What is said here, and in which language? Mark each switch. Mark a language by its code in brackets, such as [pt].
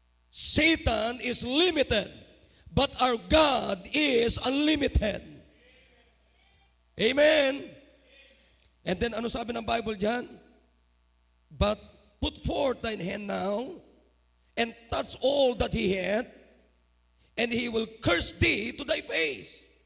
[en] Satan is limited, but our God is unlimited. Amen. And then [tl] ano sabi ng Bible diyan? [en] But put forth thine hand now, and touch all that he hath, and he will curse thee to thy face.